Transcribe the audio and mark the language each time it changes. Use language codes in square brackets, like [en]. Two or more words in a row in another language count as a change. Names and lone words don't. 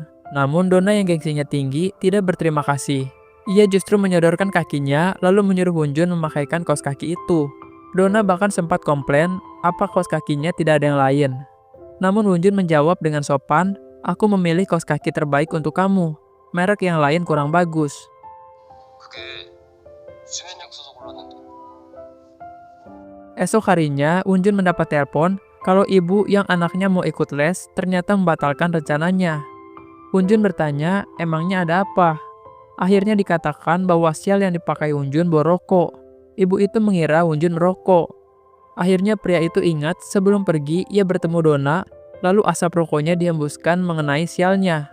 [id] Namun Donna yang gengsinya tinggi tidak berterima kasih. Ia justru menyodorkan kakinya lalu menyuruh Hunjun memakaikan kaos kaki itu. Donna bahkan sempat komplain apa kaos kakinya tidak ada yang lain. Namun Hunjun menjawab dengan sopan, "Aku memilih kaos kaki terbaik untuk kamu. Merek yang lain kurang bagus." [ko] 그게 수면약 써서 골랐는데. [id] Esok harinya, Hunjun mendapat telepon kalau ibu yang anaknya mau ikut les ternyata membatalkan rencananya. Hunjun bertanya, emangnya ada apa? Akhirnya dikatakan bahwa sial yang dipakai Hunjun bawa rokok. Ibu itu mengira Hunjun merokok. Akhirnya pria itu ingat sebelum pergi ia bertemu Donna, lalu asap rokoknya dihembuskan mengenai sialnya.